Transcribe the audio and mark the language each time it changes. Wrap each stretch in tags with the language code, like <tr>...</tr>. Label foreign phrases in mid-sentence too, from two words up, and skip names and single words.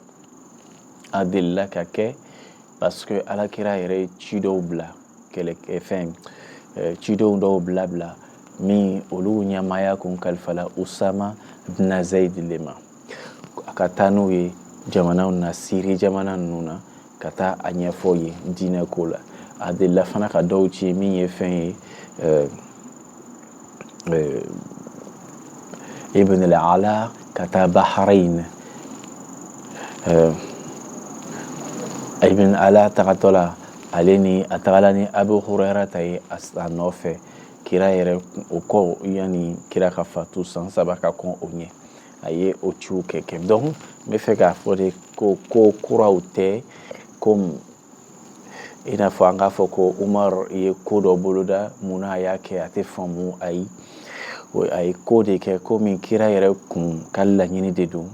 <bm>A delila ka kɛ</bm> <fr>parce que</fr> <bm>Alakira yɛrɛ ye ci dɔw bila cidenw dɔw bila min olu ɲamaya kun kalifala Usama ibn Zaid le ma. A ka taa n'u ye jamanaw na Syrie jamana ninnu na ka taa a ɲɛfɔ ye diinɛ ko la. A delila fana ka dɔw ci min ye fɛn ye Ibn al-Ala ka taa Bahrain. Ibn al-Ala tagatɔ la ale ni a tagala ni Abu Hurairata ye a nɔfɛ kira yɛrɛ o kɔ yani kira ka fatu san 3 ka kɔn o ɲɛ a ye o ciw kɛ. Donc n bɛ fɛ k'a fɔ de ko kuraw tɛ comme i n'a fɔ an k'a fɔ ko Umar ye ko dɔ boloda munna a y'a kɛ a tɛ faamu ayi a ye ko de kɛ komi kira yɛrɛ kun ka laɲini de don.</bm>